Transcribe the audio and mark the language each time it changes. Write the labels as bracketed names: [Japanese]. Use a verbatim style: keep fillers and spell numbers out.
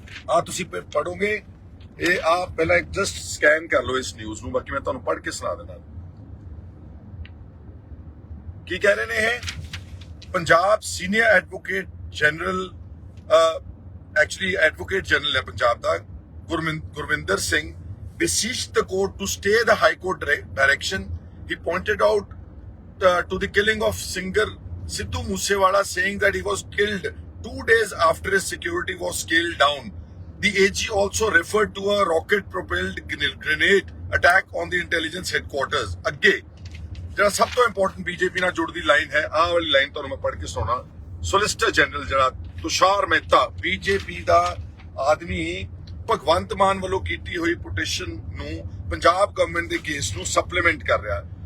[Punjabi] ਆ ਤੁਸੀਂ ਪ- ਪੜ੍ਹੋਗੇ ਇਹ, ਆ ਪਹਿਲਾਂ ਇੱਕ ਜਸਟ ਸਕੈਨ ਕਰ ਲਓ ਇਸ ਨਿਊਜ਼ ਨੂੰ, ਬਾਕੀ ਮੈਂ ਤੁਹਾਨੂੰ ਪੜ੍ਹ ਕੇ ਸੁਣਾ ਦੇਣਾ ਕੀ ਕਹਿ ਰਹੇ ਨੇ ਇਹ। Punjab senior advocate general, actually advocate general ਹੈ ਪੰਜਾਬ ਦਾ, ਗੁਰਮਿੰ- Gurvinder Singh [English] beseeched the court to stay the high court dire- direction. He pointed out uh, to the killing of singer Sidhu Moosewala, saying that he was killed two days after his security was scaled down. The A G also referred to a rocket propelled grenade attack on the intelligence headquarters. [Punjabi] ਅੱਗੇ ਜਿਹੜਾ ਸਭ ਤੋਂ important BJP ਨਾਲ ਜੁੜਦੀ line ਹੈ, ਆਹ ਵਾਲੀ line ਤੁਹਾਨੂੰ ਮੈਂ ਪੜ੍ਹ ਕੇ ਸੁਣਾਉਣਾ। ਸੋਲਿਸਟਰ ਜਨਰਲ ਜਿਹੜਾ ਤੁਸ਼ਾਰ ਮਹਿਤਾ, ਬੀਜੇਪੀ ਦਾ ਆਦਮੀ, ਭਗਵੰਤ ਮਾਨ ਵੱਲੋਂ ਕੀਤੀ ਹੋਈ ਪਟੀਸ਼ਨ ਨੂੰ ਪੰਜਾਬ ਗਵਰਨਮੈਂਟ ਦੇ ਕੇਸ ਨੂੰ ਸਪਲੀਮੈਂਟ ਕਰ ਰਿਹਾ ਹੈ।